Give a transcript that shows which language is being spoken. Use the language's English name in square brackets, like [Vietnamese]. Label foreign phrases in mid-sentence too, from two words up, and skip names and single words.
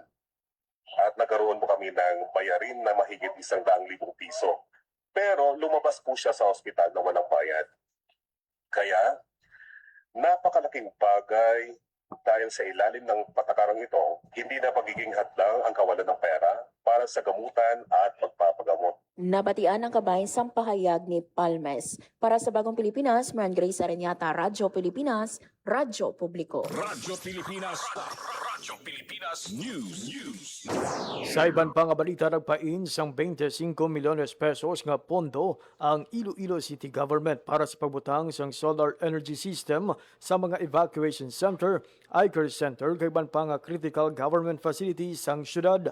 [Filipino] At nagkaroon po kami ng bayarin na mahigit 100,000 piso. Pero lumabas po siya sa ospital na walang bayad. Kaya, napakalaking bagay dahil sa ilalim ng patakarang ito, hindi na pagiging hadlang ang kawalan ng pera para sa gamutan at pagpapagamot. [Hiligaynon] Nabatian ang kabay sang pahayag ni Palmes. [Filipino] Para sa Bagong Pilipinas, Marian Grace Areñata, Radyo Pilipinas, Radyo Publiko. Radyo Pilipinas News. [Hiligaynon] Sa iban pang balita, nagpain sang 25 milyones pesos nga pondo ang Iloilo City Government para sa pagbutang sang [English] solar energy system [Hiligaynon] sa mga [English] evacuation center, [Hiligaynon] iCare Center, kay iban pang [English] critical government facilities [Hiligaynon] sang syudad.